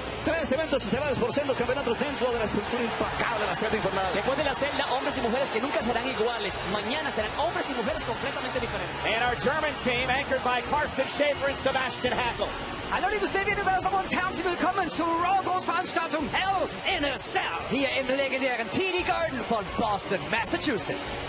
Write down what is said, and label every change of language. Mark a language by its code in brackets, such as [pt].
[es] 3 eventos estelares por sendos campeonatos dentro de la estructura impecable de la celda infernal. Después de la celda, hombres y mujeres que nunca serán iguales. Mañana serán hombres y mujeres completamente diferentes. [en] And our German team, anchored by Carsten Schaefer and Sebastian Hackel. [de] Hallo liebe Stadion-Universum und herzlich willkommen zur Raw-Großveranstaltung Hell in a Cell. Hier im legendären TD Garden von Boston, Massachusetts.